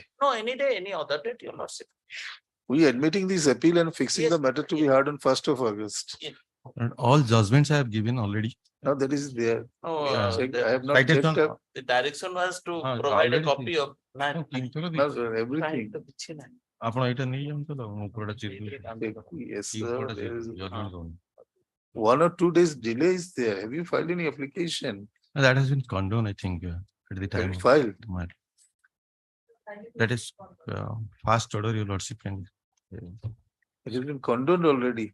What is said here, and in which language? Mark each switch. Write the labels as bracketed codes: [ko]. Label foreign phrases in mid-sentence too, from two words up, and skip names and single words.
[en] No, any day, any other date, your lordship. We are admitting this appeal and fixing the matter to be heard on 1st of August. And all judgments I have given already. No, that is there. Oh, I have not cited checked on- up. The direction was to Ah, provide a already copy of land. No, sir, everything. [or] ଆପଣ ଏଇଟା ନେଇଯାଆନ୍ତୁ ତ ମୁଁ ପୁରା [en] Yes, You sir. put a There is judgment zone. 1 or 2 days delay is there. Have you filed any application? That has been condoned, I think, at the time. Have you filed? That is fast order, your lordship can. It has been condoned already.